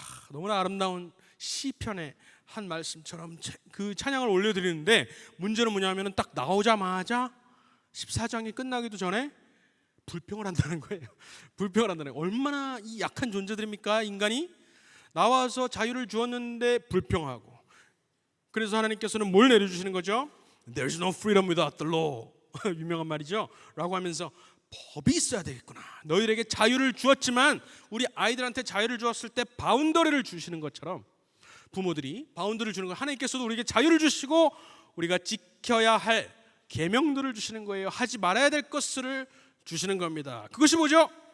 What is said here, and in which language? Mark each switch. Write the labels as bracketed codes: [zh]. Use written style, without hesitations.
[ko] 너무나 아름다운 시편의 한 말씀처럼 그 찬양을 올려드리는데, 문제는 뭐냐면 딱 나오자마자 14장이 끝나기도 전에 불평을 한다는 거예요. 불평을 한다는 거예요. 얼마나 이 약한 존재들입니까? 인간이 나와서 자유를 주었는데 불평하고. 그래서 하나님께서는 뭘 내려주시는 거죠? [en] There is no freedom without the law. [ko] 유명한 말이죠. 라고 하면서 법이 있어야 되겠구나. 너희에게 자유를 주었지만 우리 아이들한테 자유를 주었을 때 바운더리를 주시는 것처럼 부모들이 바운더리를 주는 거, 하나님께서도 우리에게 자유를 주시고 우리가 지켜야 할 계명들을 주시는 거예요. 하지 말아야 될 것을 주시는 겁니다. 그것이 뭐죠?